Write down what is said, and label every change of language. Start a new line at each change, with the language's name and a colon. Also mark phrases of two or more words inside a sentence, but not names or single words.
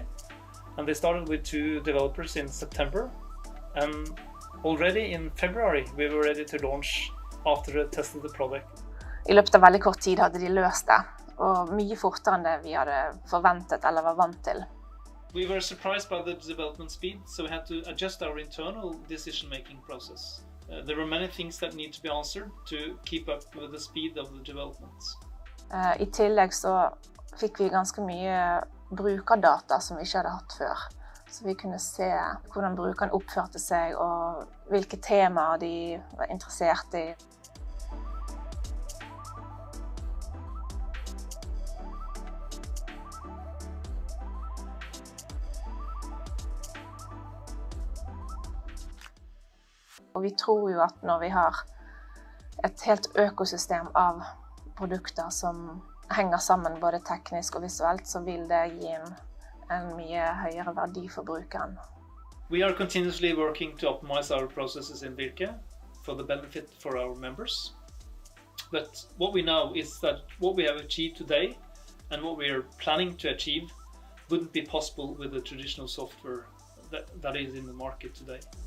English: And they started with 2 developers in September, and already in February we were ready to launch after they tested the product.
Norwegian: I løpet av veldig kort tid hadde de løst det, og mye fortere enn det vi hadde forventet eller var vant til.
English: We were surprised by the development speed, so we had to adjust our internal decision-making process. There were many things that need to be answered to keep up with the speed of the development.
Norwegian: I tillegg så fikk vi ganske mye brukerdata som vi ikke hadde hatt før. Så vi kunne se hvordan brukeren oppførte seg og hvilke temaer de var interessert i. Og vi tror jo at når vi har et helt økosystem av produkter som henger sammen både teknisk og visuelt, så vil det gi en mye høyere verdi for brukeren.
English: We are continuously working to optimize our processes in Virka for the benefit for our members. But what we know is that what we have achieved today and what we are planning to achieve wouldn't be possible with the traditional software that is in the market today.